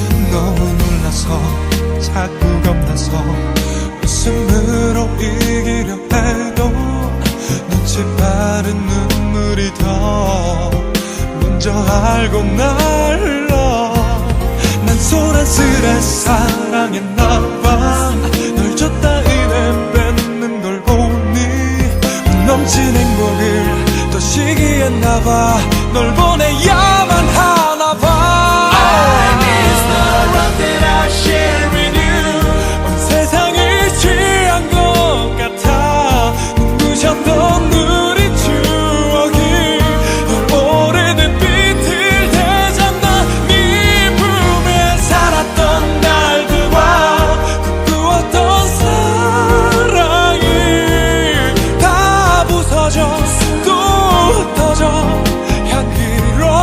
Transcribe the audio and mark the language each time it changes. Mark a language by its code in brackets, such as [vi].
[ko] 너무 놀라서 자꾸 겁나서 웃음으로 이기려 해도 눈치 빠른 눈물이 더 먼저 알고 날라. 난 소란스레 사랑했나봐. 널 줬다 이내 뺏는 걸 보니 넘친 행복을 더 시기했나봐. 널 보내야만 하나봐. [en] I miss the love that I share with you. [ko] 온 세상이 취한 것 같아. 눈부셨던 우리 추억이 널 오래된 빛을 되잖아. 네 품에 살았던 날들과 꿈꾸었던 사랑이 다 부서져 또 흩어져 향기로.